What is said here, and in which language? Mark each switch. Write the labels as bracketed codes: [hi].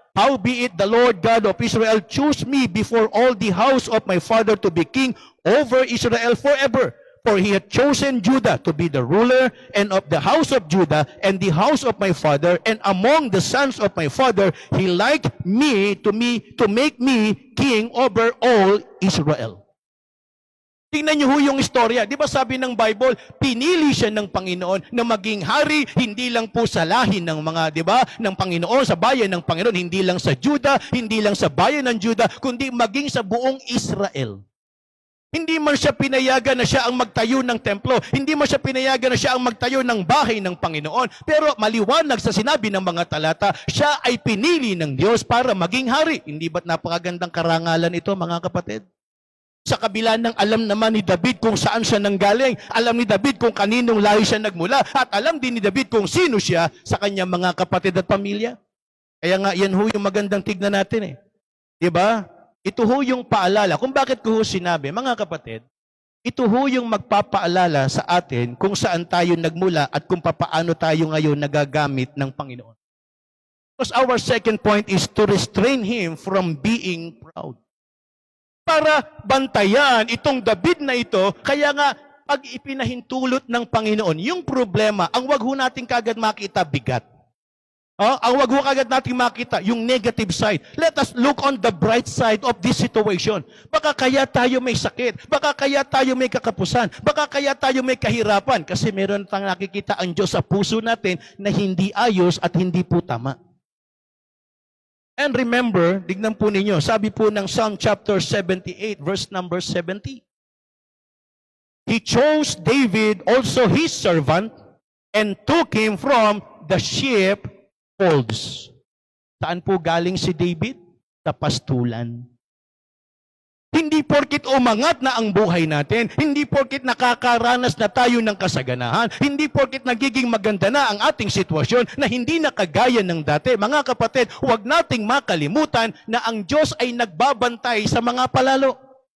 [en] Howbeit the Lord God of Israel chose me before all the house of my father to be king over Israel forever. For he had chosen Judah to be the ruler, and of the house of Judah, and the house of my father, and among the sons of my father, he liked me to make me king over all Israel. [tl] Tingnan niyo ho yung istorya. Di ba sabi ng Bible, pinili siya ng Panginoon na maging hari, hindi lang po sa lahi ng mga, di ba, ng Panginoon, sa bayan ng Panginoon, hindi lang sa Judah, hindi lang sa bayan ng Judah, kundi maging sa buong Israel. Hindi man siya pinayagan na siya ang magtayo ng templo. Hindi man siya pinayagan na siya ang magtayo ng bahay ng Panginoon. Pero maliwanag sa sinabi ng mga talata, siya ay pinili ng Diyos para maging hari. Hindi ba't napakagandang karangalan ito, mga kapatid? Sa kabila ng alam naman ni David kung saan siya nanggaling, alam ni David kung kaninong lahi siya nagmula, at alam din ni David kung sino siya sa kanyang mga kapatid at pamilya. Kaya nga, yan ho yung magandang tignan natin eh. Diba? Ito ho yung paalala. Kung bakit ko ho sinabi, mga kapatid, ito ho yung magpapaalala sa atin kung saan tayo nagmula at kung papaano tayo ngayon nagagamit ng Panginoon. [en] Because our second point is to restrain him from being proud. [tl] Para bantayan itong David na ito, kaya nga pag ipinahintulot ng Panginoon, yung problema, ang wag ho natin kagad makita bigat. Ang wag ho kagad natin makita yung negative side. [en] Let us look on the bright side of this situation. [tl] Baka kaya tayo may sakit. Baka kaya tayo may kakapusan. Baka kaya tayo may kahirapan. Kasi meron tayong nakikita ang Diyos sa puso natin na hindi ayos at hindi po tama. [en] And remember, [tl] dignan po ninyo, sabi po ng [en] Psalm chapter 78, verse number 70. He chose David, also his servant, and took him from the sheep folds. [tl] Saan po galing si David? sa pastulan. Hindi porkit umangat na ang buhay natin, hindi porkit nakakaranas na tayo ng kasaganahan, hindi porkit nagiging maganda na ang ating sitwasyon na hindi na kagaya ng dati. Mga kapatid, huwag nating makalimutan na ang Diyos ay nagbabantay sa mga palalo.